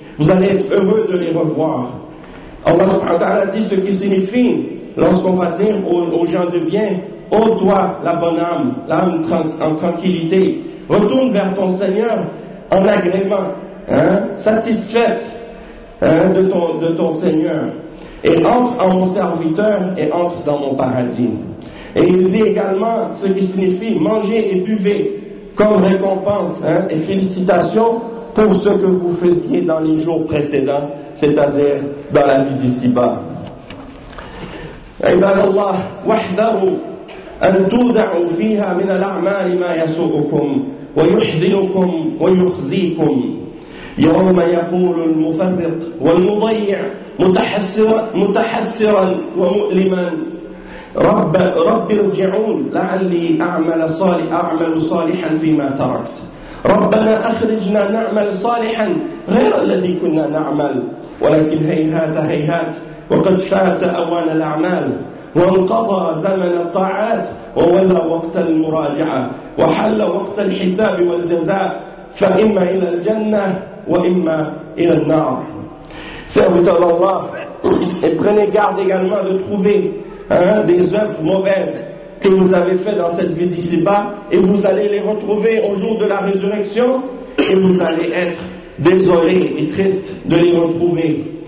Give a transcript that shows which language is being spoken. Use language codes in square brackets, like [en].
[fr] Vous allez être heureux de les revoir. Allah subhanahu wa ta'ala dit ce qui signifie lorsqu'on va dire aux gens de bien, ô toi, la bonne âme, l'âme en tranquillité, retourne vers ton Seigneur en agrément, hein, satisfaite hein, de ton Seigneur, et entre en mon serviteur et entre dans mon paradis. Et il dit également ce qui signifie manger et buvez comme récompense hein, et félicitations pour ce que vous faisiez dans les jours précédents, c'est-à-dire dans la vie d'ici-bas. [ar] عباد الله واحذروا أن تودعوا فيها من الأعمال ما يسوءكم ويحزنكم ويخزيكم يوم يقول المفرط والمضيع متحسرا ومؤلما رب ارجعون لعلي أعمل صالحا فيما تركت ربنا أخرجنا نعمل صالحا غير الذي كنا نعمل ولكن هيهات هيهات وقد فات أوان الأعمال وانقضى زمن الطاعات وولى وقت المراجعة وحل وقت الحساب والجزاء فإما إلى الجنة وإما إلى النار. [fr] Serviteur d'Allah, et prenez garde également de trouver hein, des œuvres mauvaises que vous avez faites dans cette vie d'ici-bas, et vous allez les retrouver au jour de la résurrection, et vous allez être désolé et triste de les retrouver.